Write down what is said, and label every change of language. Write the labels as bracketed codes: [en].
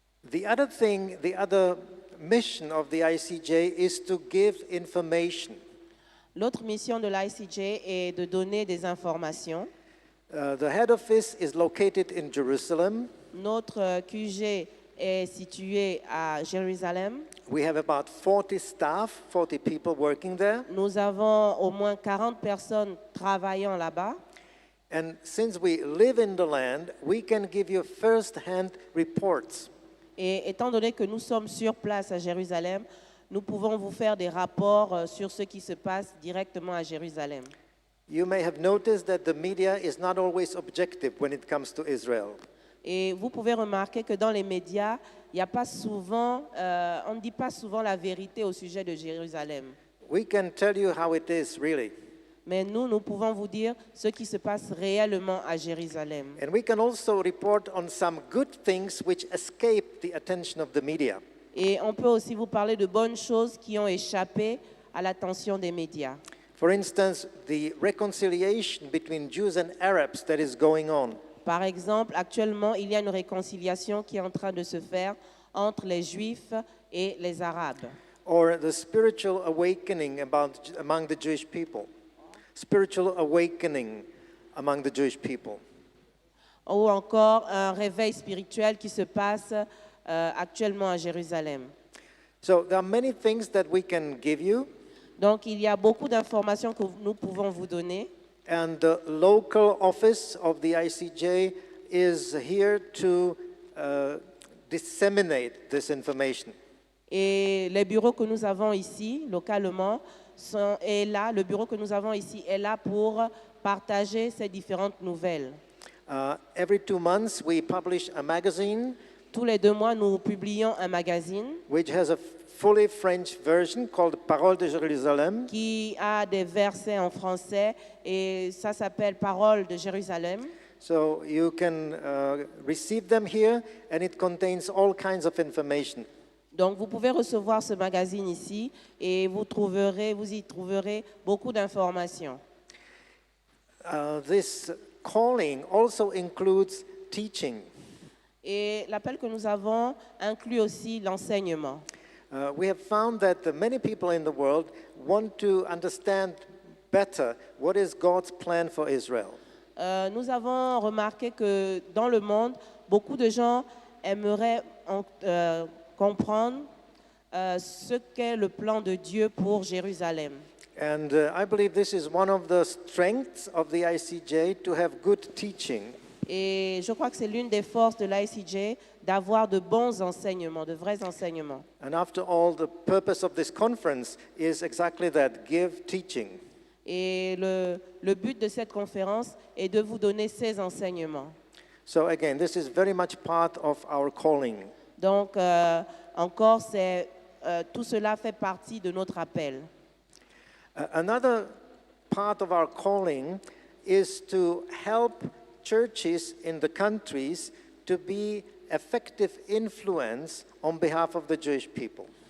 [en] The other mission of the ICJ is to give information. [fr] L'autre mission de l'ICJ est de donner des informations. [en] The head office is located in Jerusalem. [fr] Notre QG est situé à Jérusalem. [en] We have about 40 staff, 40 people working there. [fr] Nous avons au moins 40 personnes travaillant là-bas. [en] And since we live in the land, we can give you first-hand reports. [fr] Et étant donné que nous sommes sur place à Jérusalem, nous pouvons vous faire des rapports sur ce qui se passe directement à Jérusalem. [en] You may have noticed that the media is not always objective when it comes to Israel. [fr] Et vous pouvez remarquer que dans les médias, il y a pas souvent, on ne dit pas souvent la vérité au sujet de Jérusalem. [en] We can tell you how it is really. [fr] Mais nous pouvons vous dire ce qui se passe réellement à Jérusalem. [en] And we can also report on some good things which escape the attention of the media. [fr] Et on peut aussi vous parler de bonnes choses qui ont échappé à l'attention des médias. [en] For instance, the reconciliation between Jews and Arabs that is going on. [fr] Par exemple, actuellement, il y a une réconciliation qui est en train de se faire entre les Juifs et les Arabes. [en] Or the spiritual awakening among the Jewish people. Spiritual awakening among the Jewish people. [fr] Ou encore un réveil spirituel qui se passe actuellement à Jérusalem. [en] So there are many things that we can give you. [fr] Donc, il y a beaucoup d'informations que nous pouvons vous donner. [en] And the local office of the ICJ is here to disseminate this information. [fr] Et les bureaux que nous avons ici, localement, le bureau que nous avons ici est là pour partager ces différentes nouvelles. [en] Every 2 months, we publish a magazine [fr] Tous les 2 mois, nous publions un magazine [en] which has a fully French version called Paroles de Jérusalem. [fr] qui a des versets en français et ça s'appelle Paroles de Jérusalem. [en] So you can receive them here, and it contains all kinds of information. [fr] Donc, vous pouvez recevoir ce magazine ici et vous y trouverez beaucoup d'informations. [en] This calling also includes teaching. [fr] Et l'appel que nous avons inclut aussi l'enseignement. [en] We have found that many people in the world want to understand better what is God's plan for Israel. [fr] Nous avons remarqué que dans le monde, beaucoup de gens aimeraient comprendre ce qu'est le plan de Dieu pour Jérusalem. [en] And I believe this is one of the strengths of the ICJ, to have good teaching. [fr] Et je crois que c'est l'une des forces de l'ICJ d'avoir de bons enseignements, de vrais enseignements. [en] And after all, the purpose of this conference is exactly that, give teaching. [fr] Et le but de cette conférence est de vous donner ces enseignements. [en] So again, this is very much part of our calling. [fr] Donc, encore, tout cela fait partie de notre appel. [en] Another part of our calling is to help churches in the countries to be effective influence on behalf of the Jewish people.